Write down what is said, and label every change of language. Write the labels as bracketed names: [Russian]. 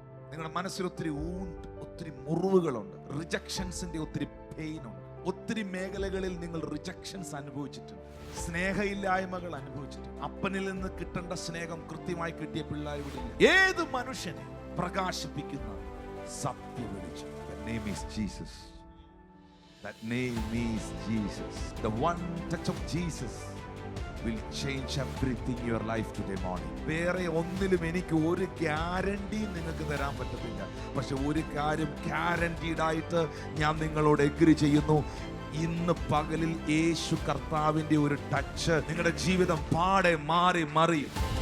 [Malayalam] നിങ്ങളുടെ മനസ്സിൽ ഒത്തിരി ഒത്തിരി മുറിവുകളുണ്ട്. റിജക്ഷൻസിന്റെ ഒത്തിരി പെയിൻ ഉണ്ട്. ഒത്തിരി മേഖലകളിൽ നിങ്ങൾ റിജക്ഷൻസ് അനുഭവിച്ചിട്ടുണ്ട്. സ്നേഹമില്ലായ്മകൾ അനുഭവിച്ചിട്ടുണ്ട്. അപ്പനിൽ നിന്ന് കിട്ടേണ്ട സ്നേഹം കൃത്യമായി കിട്ടിയ പിള്ളേർ ഇവിടെ ഇല്ല. ഏത് മനുഷ്യനെ പ്രകാശിപ്പിക്കുന്ന സത്യ വെളിച്ചം. [English] That name is Jesus. That name is Jesus. The one touch of Jesus will change everything in your life today morning. [Malayalam] വേറെ ഒന്നിലും എനിക്ക് ഒരു ഗ്യാരണ്ടി നിങ്ങൾക്ക് തരാൻ പറ്റത്തില്ല. പക്ഷെ ഒരു കാര്യം ഗ്യാരണ്ടീഡ് ആയിട്ട് ഞാൻ നിങ്ങളോട് എഗ്രി ചെയ്യുന്നു. ഇന്ന് പകലിൽ യേശു കർത്താവിന്റെ ഒരു ടച്ച് നിങ്ങളുടെ ജീവിതം പാടെ മാറി മറിയും.